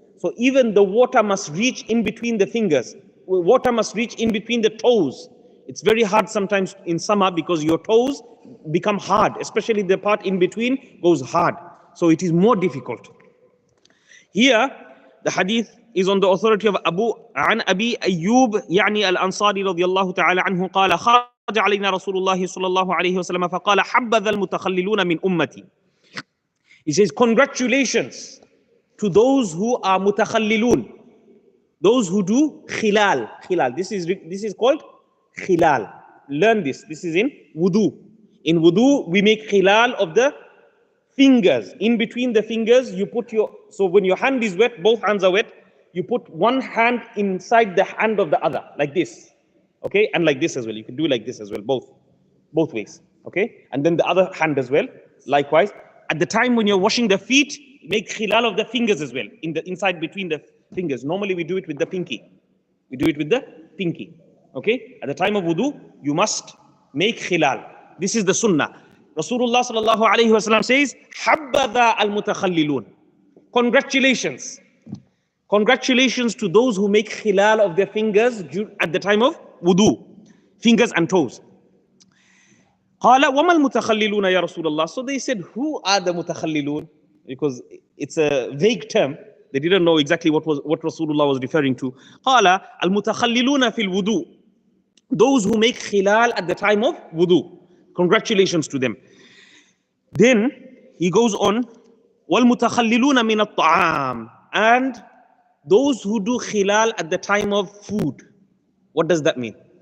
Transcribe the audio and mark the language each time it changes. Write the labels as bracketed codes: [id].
[en] So even the water must reach in between the fingers. Water must reach in between the toes. It's very hard sometimes in summer because your toes become hard, especially the part in between goes hard. So it is more difficult. Here, the hadith is on the authority of Abu [ar] عن أبي أيوب يعني الأنصاري رضي الله تعالى عنه قال خرج علينا رسول الله صلى الله عليه وسلم فقال حبذا المتخللون من أمتي. [en] He says, congratulations to those who are mutakhallilun, those who do khilaal. Khilaal. This is called khilaal. Learn this. This is in wudu. In wudu, we make khilaal of the fingers. In between the fingers, you put so when your hand is wet, both hands are wet, you put one hand inside the hand of the other, like this. Okay? And like this as well. You can do like this as well, both ways. Okay? And then the other hand as well, likewise. At the time when you're washing the feet, make khilaal of the fingers as well, in the inside between the fingers. Normally we do it with the pinky. We do it with the pinky. Okay? At the time of wudu, you must make khilaal. This is the sunnah. Rasulullah sallallahu alayhi wa sallam says, Habbadha al-mutakhallilun. Congratulations. Congratulations to those who make khilaal of their fingers at the time of wudu. Fingers and toes. [ar] قال وما المتخللون يا رسول الله. [en] So they said, who are the mutakhallilun? Because it's a vague term. They didn't know exactly what Rasulullah was referring to. [ar] قال المتخللون في الوضوء. [en] Those who make khilaal at the time of wudu. Congratulations to them. Then he goes on, [ar] والمتخللون من الطعام. [en] And those who do khilaal at the time of food. What does that mean?